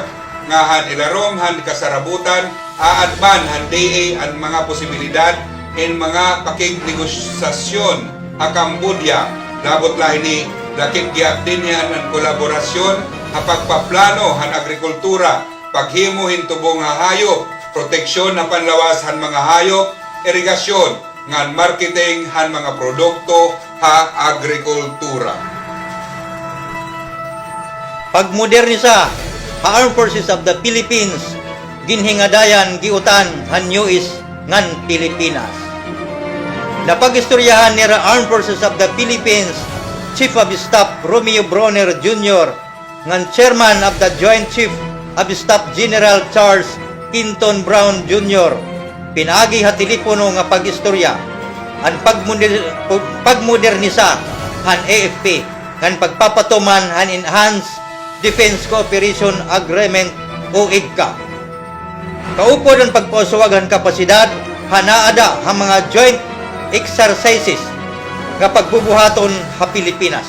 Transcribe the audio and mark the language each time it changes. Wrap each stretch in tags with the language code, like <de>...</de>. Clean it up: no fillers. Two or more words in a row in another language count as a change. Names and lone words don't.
<war>nga han ilarom han kasarabutan aadman han DA ang mga posibilidad in mga pakignegosasyon a Cambodia labot lahi ni dakit giabdin niya ang kolaborasyon a pagpaplano han agrikultura paghimo hintubong nga hayop proteksyon na panlawas han mga hayop irigasyon ngan marketing han mga produkto ha agrikultura. Pagmodernisa ha Armed Forces of the Philippines ginhingadayan giutan han US ngan Pilipinas. Napagistoryahan ni Armed Forces of the Philippines Chief of Staff Romeo Bronner Jr. ngan Chairman of the Joint Chief of Staff General Charles Quinton Brown Jr. Pinaagi ha telepono nga pagistorya ang pagmodernisa han AFP ngan pagpapatuman han Enhanced Defense Cooperation Agreement o IGCA. Kaupod ang pagpausuwag han kapasidad hanaada ha mga</war> <en>joint exercises</en> <war>nga pagbubuhaton ha Pilipinas.</war>